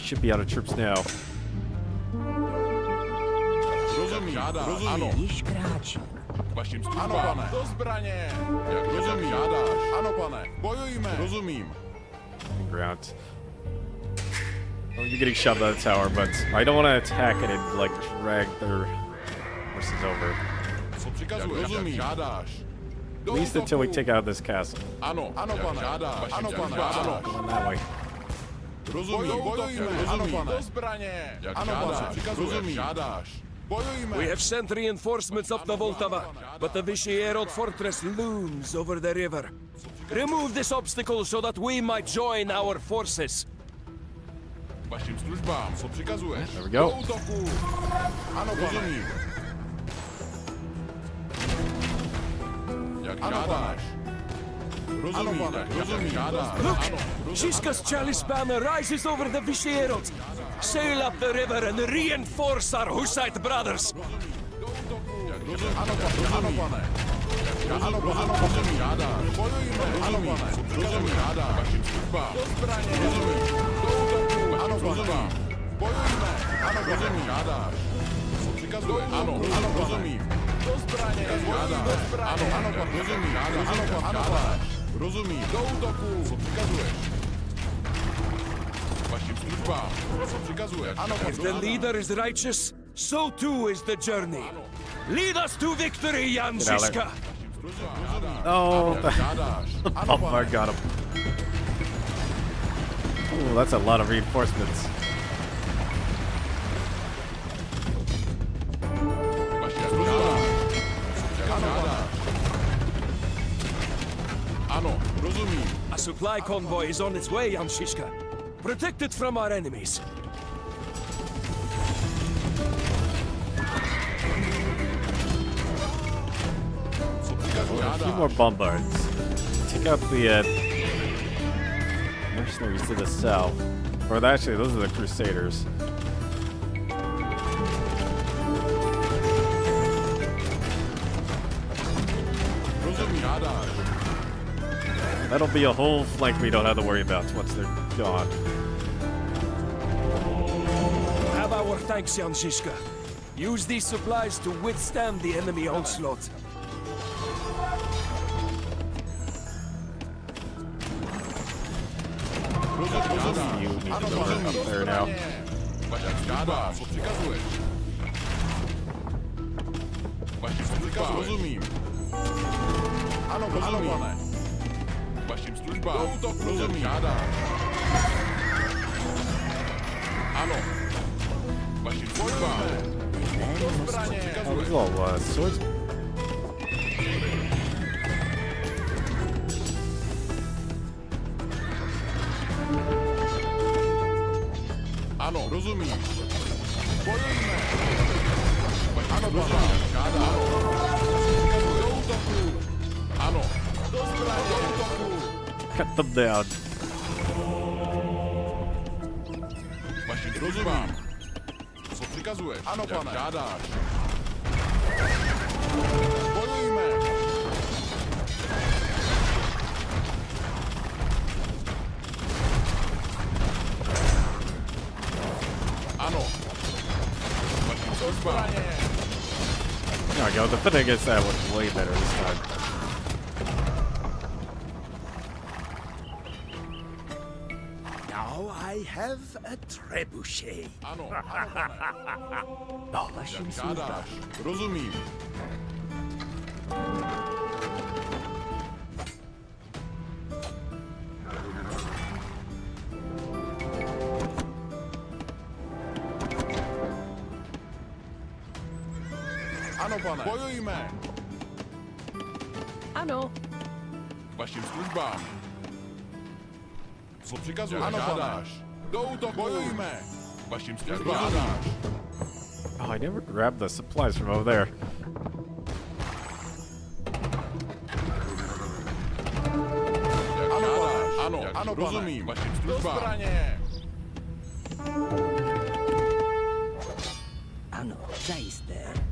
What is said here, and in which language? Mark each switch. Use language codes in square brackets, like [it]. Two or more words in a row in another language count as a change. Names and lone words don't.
[en] They should be out of troops now. [cs] Rozumím. Žádáš. Rozumím. Ano. Již kráčí. Vašim službám. Ano, pane. Do zbraně. Jak rozumím. Žádáš. Ano, pane. Bojujme. Rozumím. [en] Ground. Oh, you're getting shoved out of the tower, but I don't want to attack it and like drag their horses over. [cs] Co přikazuješ, rozumím, žádáš. [en] At least until we take out this castle. [cs] Ano, pane, žádáš, ano, pane, ano. [en] Going that way. [cs] Rozumím, bojujme, ano, pane. Do zbraně, ano, pane, přikazuješ, žádáš. Bojujme. [en] We have sent reinforcements up the Voltava, but the Vishierod fortress looms over the river. Remove this obstacle so that we might join our forces. [cs] Vašim službám, co přikazuješ? [en] There we go. [cs] Do útoku. Ano, rozumím. Jak žádáš. Rozumím, rozumím, žádáš. [en] Look! [cs] Ano, [en] Shiska's chalice banner rises over the Vishierod. Sail up the river and reinforce our Hussite brothers. [cs] rozumím, ano, pane. Ano, rozumím, žádáš. Bojujme, ano, pane. Rozumím, žádáš. Vašim službám. Do zbraně. Rozumím. Do útoku. Ano, službám. Bojujme. Ano, rozumím, žádáš. Co přikazuje? Ano, rozumím. Do zbraně. Žádáš. Do zbraně. Ano, rozumím, žádáš. Ano, žádáš. Rozumím. Do útoku. Co přikazuješ? Vašim službám. Co přikazuješ? Ano, [en] If the leader is righteous, so too is the journey. Lead us to victory, Jan Get out of there. Shiska! Oh, the bumper got him. Ooh, that's a lot of reinforcements. [cs] Ano, rozumím. [en] A supply convoy is on its way, Jan Shiska. Protect it from our enemies. A few more bombards. Take out the mercenaries to the south. Or actually, those are the crusaders. [cs] Rozumím, žádáš. [en] That'll be a whole flank we don't have to worry about once they're gone. Have our thanks, Jan Shiska. Use these supplies to withstand the enemy onslaught. You need to go up there now. [cs] Vašim službám, co přikazuješ? Vašim službám, rozumím. Ano, pane. Vašim službám, rozumím, žádáš. Ano. Vašim službám. Do zbraně. [en] Oh, these little swords. [cs] Ano, rozumím. Bojujme. Ano, pane, žádám. Do útoku. Ano. Do zbraně. Do útoku. [en] Cut them down. [cs] Vašim službám. Co přikazuješ? Ano, pane. Žádáš. Bojujme. Ano. Vašim službám. [en] There we go. Defending against that was way better this time. Now I have a trebuchet. [cs] Ano, pane. Jak žádáš. Rozumím. Ano, pane. Bojujme. Ano. Vašim službám. Co přikazuješ? Ano, žádáš. Do útoku. Bojujme. Vašim službám. Žádáš. [en] Oh, I never grabbed the supplies from over there. [cs] Jak žádáš. Ano, ano, rozumím. Vašim službám. Do zbraně. Ano, zajisté.